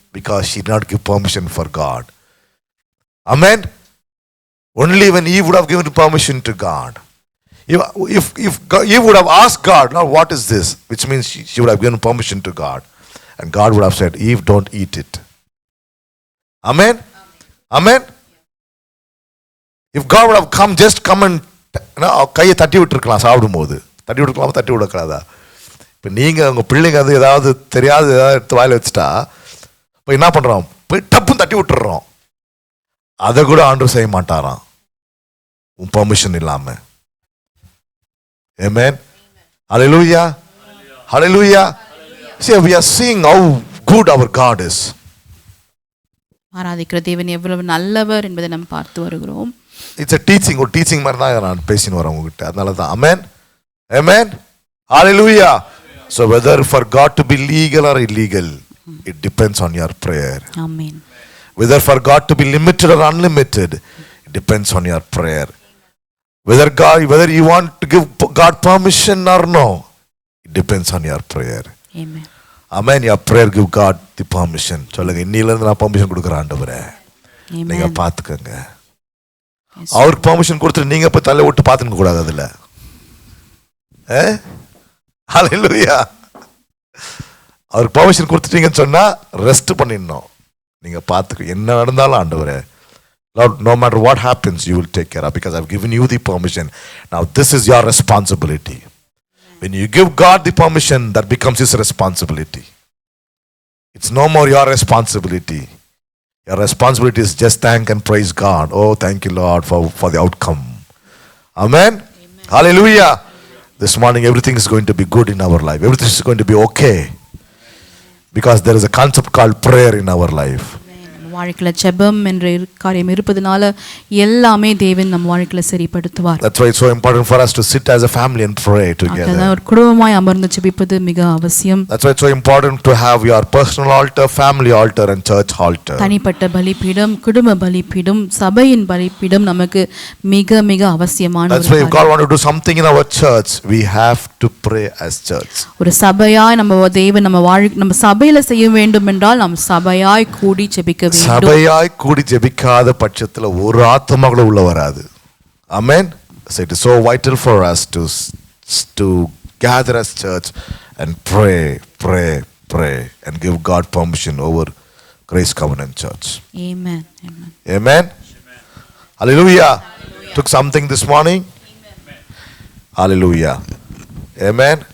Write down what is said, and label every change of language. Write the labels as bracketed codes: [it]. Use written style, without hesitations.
[en] because she did not give permission for God. Amen. Only when Eve would have given permission to God. If Eve would have asked God, now what is this? Which means she would have given permission to God. And God would have said, Eve, don't eat it. Amen. Amen. If God would have come and [ta] கையை தட்டி விட்டுருக்கலாம், சாப்பிடும்போது தட்டி விட்டுருக்கலாம், தட்டி விடக்கூடாதா? இப்போ நீங்கள் உங்கள் பிள்ளைங்க அது ஏதாவது தெரியாது ஏதாவது எடுத்து வாயில் வச்சுட்டா இப்போ என்ன பண்ணுறோம், போய் டப்புன்னு தட்டி விட்டுறோம். அதை கூட ஆண்டவர் செய்ய மாட்டாராம் உன் பெர்மிஷன் இல்லாமல். [en] Amen. Hallelujah. Hallelujah. See, we are seeing how good our God is. [ta] ஆராதிக்கிற தேவன் எவ்வளவு நல்லவர் என்பதை நாம் பார்த்து வருகிறோம். இட்ஸ் ஒரு டீச்சிங் மாதிரி தான் நான் பேசின்னு வரேன் உங்ககிட்ட, அதனால தான். [en] Amen. Amen. Hallelujah. So whether for God to be legal or illegal, it depends on your prayer. Amen. Whether for God to be limited or unlimited, it depends on your prayer. Whether you want to give God permission or no, it depends on your prayer. Amen. Amen. Your prayer give God the permission. [ta] சொல்லுங்க, இன்னிலிருந்து நான் permission கொடுக்குறேன் ஆண்டவரே, நீங்க பார்த்துக்கங்க. அவருக்கு permission கொடுத்துட்டு நீங்க போய் தலை விட்டு பார்த்துக்க கூடாது அதுல. ஹல்லேலூயா. அவருக்கு பெர்மிஷன் கொடுத்துட்டீங்கன்னு சொன்னா ரெஸ்ட் பண்ணிடணும். நீங்க பார்த்துக்க, என்ன நடந்தாலும் ஆண்டவரே, [en] Lord, no matter what happens, you will take care of, because I've given you the permission. Now this is your responsibility. When you give God the permission, that becomes his responsibility. It's no more your responsibility. Your responsibility is just thank and praise God. Oh, thank you, Lord, for the outcome. Amen. Amen. Hallelujah. This morning everything is going to be good in our life. Everything is going to be okay, because there is a concept called prayer in our life. [ta] வாழ்க்கையில் ஜெபம் என்ற காரியம் இருப்பதனால எல்லாமே தேவன் நம்ம வாழ்க்கையில் சரிப்படுத்துவார். [en] That's why it's so important for us to sit as a family and pray together. [ta] அதான் ஒரு குடும்பமாய் அமர்ந்து ஜெபிப்பது மிக அவசியம். [en] That's why it's so important to have your personal altar, family altar and church altar. [ta] தனிப்பட்ட பலிபீடம், குடும்ப பலிபீடம், சபையின் பலிபீடம் நமக்கு மிக மிக அவசியமான. [en] That's why if God want to do something in our church, we have to pray as church. [ta] ஒரு சபையாய் நம்ம தேவன் நம்ம சபையில செய்ய வேண்டும் என்றால் நாம் சபையாய் கூடி ஜெபிக்க வேண்டும். சபையாய் கூடி ஜெபிக்காத பட்சத்துல ஒரு ஆத்மா கூட உள்ள வராது. [en] Amen. So it is so vital for us to gather as church and pray and give God permission over Grace Covenant Church. Amen. Amen. Amen. Hallelujah. Took something this morning? Amen. Hallelujah. Amen.